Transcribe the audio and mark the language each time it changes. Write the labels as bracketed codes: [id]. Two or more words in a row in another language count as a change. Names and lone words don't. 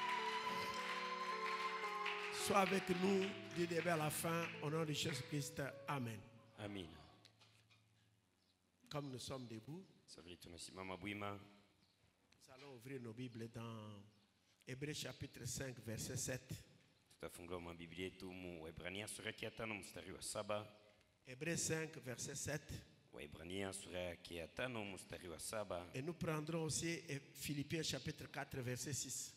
[fr] Sois avec nous du début à la fin, au nom de Jésus-Christ. Amen. Amen. Comme nous sommes debout, nous allons ouvrir nos Bibles dans Hébreux chapitre 5, verset 7. [sw] Tutafungua mabiblia yetu mu Waebrania sura ya 5 mstari wa 7. [fr] Hébreux 5, verset 7. [sw] Waebrania sura ya 5 mstari wa 7. [fr] Et nous prendrons aussi Philippiens chapitre 4, verset 6.